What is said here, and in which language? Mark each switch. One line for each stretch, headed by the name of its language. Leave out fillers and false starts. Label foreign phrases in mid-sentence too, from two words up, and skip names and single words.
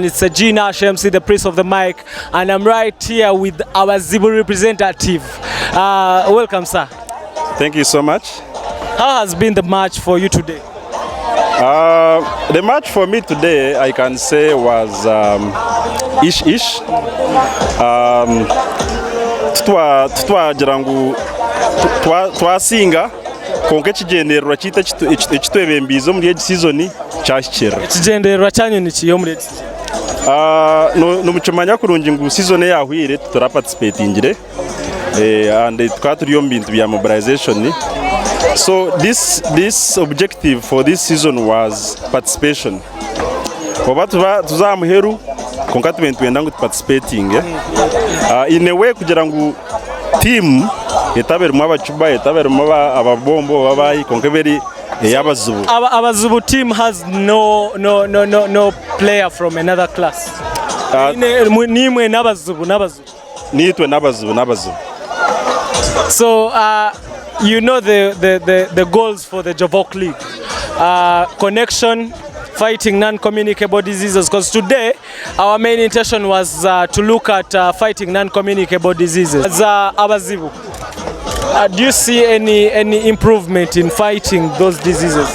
English: It's Gina Shemsi, the priest of the mic, and I'm right here with Abazibu representative. Welcome, sir. Thank you so much. How has been the match for you today? The match for me today, I can say, was ish-ish.
Nyankole: Twagira ngu twasinga konke kigendererwa kita ekitwebembiza muri egi season kyakikira. Ekigendererwa kyanyu nikiyo muri egi? Nomukimanya kurungi ngu season yahwire tutaraparticipatingire and tukaba turiyo mu bintu bya mobilization.
English: So this objective for this season was participation.
Nyankole: Oba tuzamuheru konka twenda ngu
English: participating in a way
Nyankole: kugira ngu team etaberemo abacuba etaberemo ababombo babayi konka beri Abazibu.
English: Abazibu team has no player from another class.
Nyankole: Nimwe n'Abazibu. Nitwe n'Abazibu.
English: So you know the goals for the Jovoc League. Connection, fighting non-communicable diseases, because today our main intention was to look at fighting non-communicable diseases. As Abazibu, do you see any improvement in fighting those diseases?